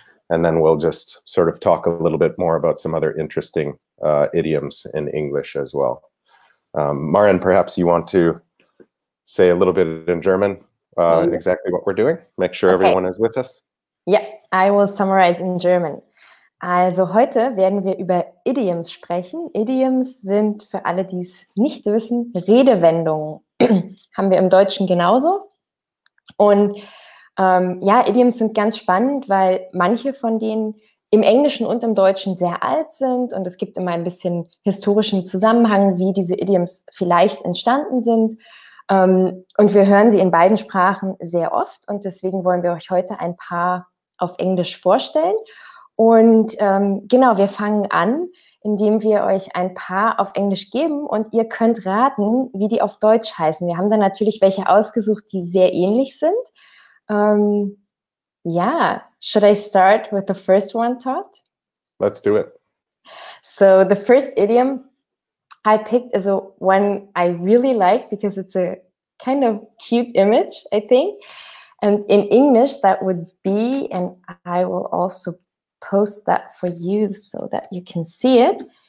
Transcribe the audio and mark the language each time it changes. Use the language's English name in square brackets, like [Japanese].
[English] And then we'll just sort of talk a little bit more about some other interesting idioms in English as well. Maren, perhaps you want to say a little bit in German exactly what we're doing? Make sure everyone is with us. Yeah, I will summarize in German. [German] Also heute werden wir über Idioms sprechen. Idioms sind, für alle, die es nicht wissen, Redewendungen. Haben wir im Deutschen genauso. Und ja, Idioms sind ganz spannend, weil manche von denen im Englischen und im Deutschen sehr alt sind und es gibt immer ein bisschen historischen Zusammenhang, wie diese Idioms vielleicht entstanden sind. Und wir hören sie in beiden Sprachen sehr oft und deswegen wollen wir euch heute ein paar auf Englisch vorstellen. Und genau, wir fangen an, indem wir euch ein paar auf Englisch geben und ihr könnt raten, wie die auf Deutsch heißen. Wir haben dann natürlich welche ausgesucht, die sehr ähnlich sind. [English] Yeah, should I start with the first one, Todd? Let's do it. So the first idiom I picked is one I really like because it's a kind of cute image, I think. And in English, that would be, and I will also post that for you so that you can see it.